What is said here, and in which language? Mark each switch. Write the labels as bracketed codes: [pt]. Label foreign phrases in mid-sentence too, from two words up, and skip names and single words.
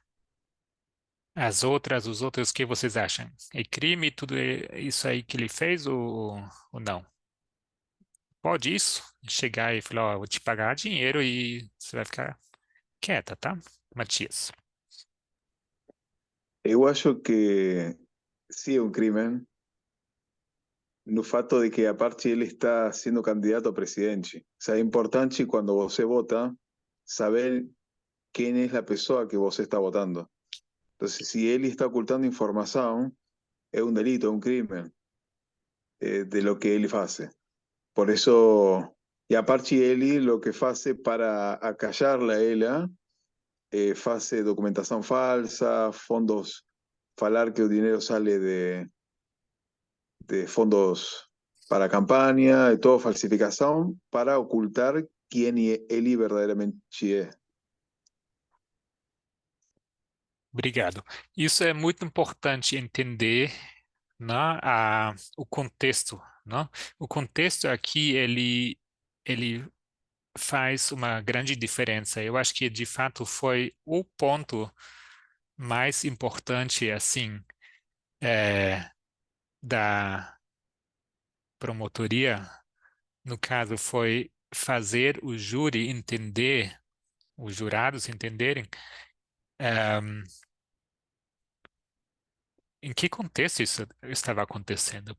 [pt] Os outros, o que vocês acham? É crime tudo isso aí que ele fez ou não? Pode isso? Chegar e falar, ó, vou te pagar dinheiro e você vai ficar quieta, tá? Matias. Eu acho que [es] sí es un crimen [pt] no fato de que [es] aparte [pt] ele está [es] siendo candidato a presidente. O sea, [pt] é importante quando você vota saber [es] quién es la persona [pt] que você está votando. [es] Entonces, si él está ocultando información, es un delito, es un crimen de lo que él hace. Por eso, y aparte él lo que hace para acallarla a ella, hace documentación falsa, fondos, falar que el dinero sale de fondos para campaña, de todo falsificación, para ocultar quién él verdaderamente es. [pt] Obrigado. Isso é muito importante entender, né, o contexto, né? O contexto aqui, ele faz uma grande diferença. Eu acho que, de fato, foi o ponto mais importante, assim, da promotoria, no caso, foi fazer o júri entender, os jurados entenderem, em que contexto isso estava acontecendo.